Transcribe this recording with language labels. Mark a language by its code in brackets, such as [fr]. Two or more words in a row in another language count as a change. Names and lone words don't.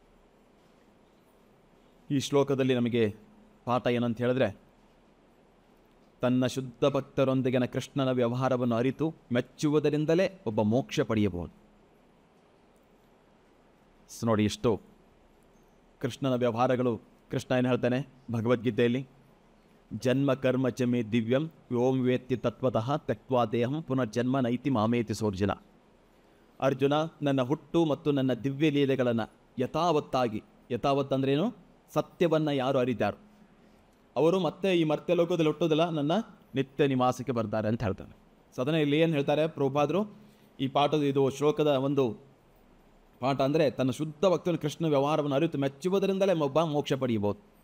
[kn] ಈ ಶ್ಲೋಕದಲ್ಲಿ ನಮಗೆ ಪಾಠ ಏನಂತ ಹೇಳಿದ್ರೆ, ತನ್ನ ಶುದ್ಧ ಭಕ್ತರೊಂದಿಗಿನ ಕೃಷ್ಣನ ವ್ಯವಹಾರವನ್ನು ಅರಿತು ಮೆಚ್ಚುವುದರಿಂದಲೇ ಒಬ್ಬ ಮೋಕ್ಷ ಪಡೆಯಬಹುದು. ನೋಡಿ, ಇಷ್ಟು ಕೃಷ್ಣನ ವ್ಯವಹಾರಗಳು. ಕೃಷ್ಣ ಏನು ಹೇಳ್ತಾನೆ ಭಗವದ್ಗೀತೆಯಲ್ಲಿ, [sa] ಜನ್ಮ ಕರ್ಮ ಚಮೆ ದಿವ್ಯಂ ಯೋಂ ವೇತ್ತಿ ತತ್ವತಃ ತ್ಯಕ್ವಾ ದೇಹಂ ಪುನರ್ಜನ್ಮ ನೈತಿ ಮಾಮೇತಿ ಸೋರ್ಜುನ. [kn] ಅರ್ಜುನ, ನನ್ನ ಹುಟ್ಟು ಮತ್ತು ನನ್ನ ದಿವ್ಯ ಲೀಲೆಗಳನ್ನು ಯಥಾವತ್ತಂದ್ರೇನು, ಸತ್ಯವನ್ನು ಯಾರು ಅರಿತಾರೋ ಅವರು ಮತ್ತೆ ಈ ಮರ್ತ್ಯಲೋಕದಲ್ಲಿ ಹುಟ್ಟೋದಿಲ್ಲ, ನನ್ನ ನಿತ್ಯ ನಿವಾಸಕ್ಕೆ ಬರ್ತಾರೆ ಅಂತ ಹೇಳ್ತಾನೆ. ಸದನ ಇಲ್ಲಿ ಏನು ಹೇಳ್ತಾರೆ ಪ್ರಭುಪಾದರು, ಈ ಪಾಠದ ಇದು ಶ್ಲೋಕದ ಒಂದು ಪಾಠ ಅಂದರೆ ತನ್ನ ಶುದ್ಧ ಭಕ್ತನ ಕೃಷ್ಣ ವ್ಯವಹಾರವನ್ನು ಅರಿತು ಮೆಚ್ಚುವುದರಿಂದಲೇ ಒಬ್ಬ ಮೋಕ್ಷ ಪಡೆಯಬಹುದು.